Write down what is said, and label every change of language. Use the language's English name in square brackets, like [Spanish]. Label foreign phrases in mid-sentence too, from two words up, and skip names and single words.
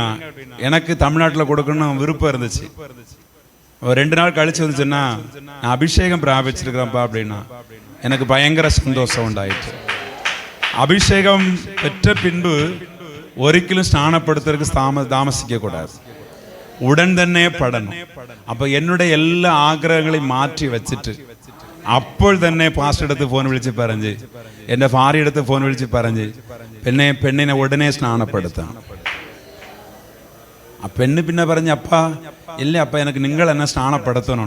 [Tamil] எனக்கு தமிழ்நாட்டில் கொடுக்கணும் விருப்பம் இருந்துச்சு. 2 நாள் கழிச்சு வந்துச்சுன்னா நான் அபிஷேகம் பிராபிச்சிருக்கிறேன்ப்பா அப்படின்னா எனக்கு பயங்கர சந்தோஷம் உண்டாயிற்று. அபிஷேகம் பெற்ற பின்பு ஒரிக்கலும் ஸ்நானப்படுத்துறதுக்கு தாமசிக்க கூடாது, உடன் [Malayalam] തന്നെ പടണം. അപ്പൊ என்னுடைய എല്ലാ ആഗ്രഹങ്ങളെയും മാറ്റി വെച്ചിട്ട് അപ്പോൾ തന്നെ പാസ്റ്റർ എടുത്ത് ഫോൺ വിളിച്ച് പറഞ്ഞ്, എൻ്റെ ഭാര്യ എടുത്ത് ഫോൺ വിളിച്ച് പറഞ്ഞ് പെണ്ണിനെ ഉടനെ സ്നാനപ്പെടുത്തണം. ആ പെണ്ണ് പിന്നെ പറഞ്ഞ്, അപ്പാ ഇല്ല അപ്പ എനിക്ക് നിങ്ങൾ എന്നെ സ്നാനപ്പെടുത്തണം.